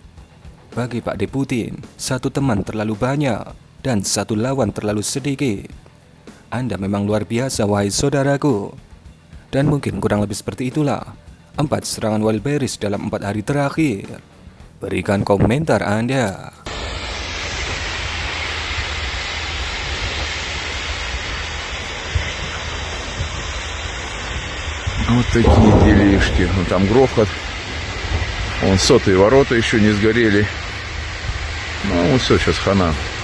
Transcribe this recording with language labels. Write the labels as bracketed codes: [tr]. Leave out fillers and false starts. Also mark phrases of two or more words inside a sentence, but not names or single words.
[id] Bagi Pak Deputin, satu teman terlalu banyak dan satu lawan terlalu sedikit. Anda memang luar biasa, wahai saudaraku. Dan mungkin kurang lebih seperti itulah 4 serangan Wildberries dalam 4 hari terakhir. Berikan komentar Anda. [ru] Вот такие делишки. Ну, там грохот. Вон сотые ворота еще не сгорели. Ну, все, сейчас хана.